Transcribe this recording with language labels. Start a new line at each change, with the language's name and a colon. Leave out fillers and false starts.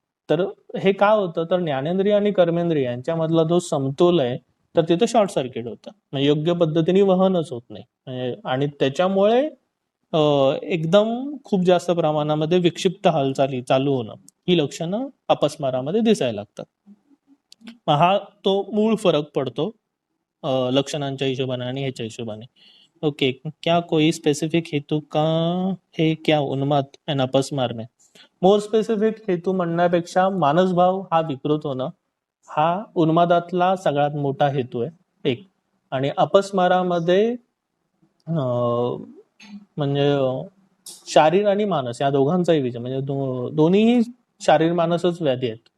Marathi: तर हे का होतं, तर ज्ञानेंद्रिय आणि कर्मेंद्रिय यांच्यामधला जो समतोल आहे तर तिथे शॉर्ट सर्किट होतं, म्हणजे योग्य पद्धतीने वहनच होत नाही आणि त्याच्यामुळे एकदम खूप जास्त प्रमाणामध्ये विक्षिप्त हालचाली चालू होणं ही लक्षणं अपस्मारामध्ये दिसायला लागतात. हा तो मूळ फरक पडतो लक्षणांच्या हिशोबाने आणि ह्याच्या हिशोबाने.
Hindi: ओके, क्या कोई स्पेसिफिक हेतु का है क्या उन्माद एंड अपस्मार में?
Marathi: मोर स्पेसिफिक हेतू म्हणण्यापेक्षा मानसभाव हा विकृत होणं हा उन्मादातला सगळ्यात मोठा हेतू आहे एक. आणि अपस्मारामध्ये म्हणजे शारीर आणि मानस या दोघांचाही विचार, म्हणजे दोन्हीही शारीर मानसच व्याधी आहेत.